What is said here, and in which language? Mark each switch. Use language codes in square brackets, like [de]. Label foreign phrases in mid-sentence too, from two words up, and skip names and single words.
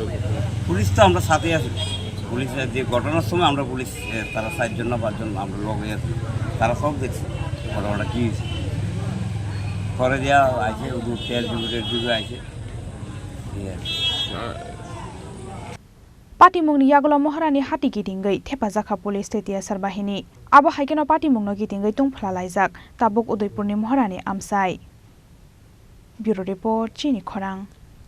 [bn] পুলিশ তো আমরা সাথে আছি পুলিশের যে ঘটনার সময় আমরা পুলিশ তারা 4 জন না 5 জন আমরা লগে আছি তারা সব দেখছে ঘটনাটা কী হয়েছে পরে দেওয়া আছে তেল যুগে আছে [trp] পাটিমুংনি ইয়াগলো মহারানী হাতি गिदिंगै थेफाजाखा पुलिस तेतियासार बाहिनी आबो हाइकेनो पाटिमुंनो गिदिंगै तुंफला लाइजाक ताबुक उदयपुरनि महारानी आमसाय ब्यूरो रिपोर्ट चिनी खरां।